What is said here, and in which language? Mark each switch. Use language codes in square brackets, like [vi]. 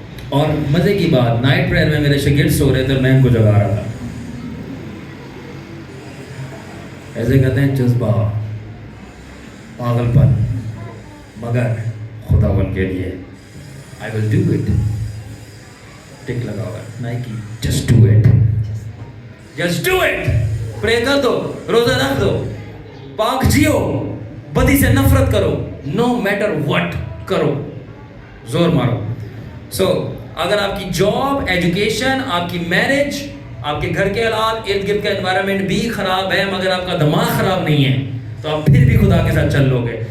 [ur] اور مزے کی بات, نائٹ پریئر میں میرے شاگرد سو رہے تھے اور میں ان کو جگا رہا تھا. ایسے کہتے ہیں جذبہ, پاگل پن, مگر خداوند کے لیے [en] I will do it. [ur] ٹک لگا ہوگا [en] Nike, just do it, just do it. [ur] پرے کر دو, روزہ رکھ دو, پاک جیو, بدی سے نفرت کرو, [en] no matter what [ur] کرو, زور مارو. سو اگر آپ کی جاب، ایجوکیشن، آپ کی میرج، آپ کے گھر کے حالات، ارد گرد کا انوائرمنٹ بھی خراب ہے مگر آپ کا دماغ خراب نہیں ہے تو آپ پھر بھی خدا کے ساتھ چل لو گے.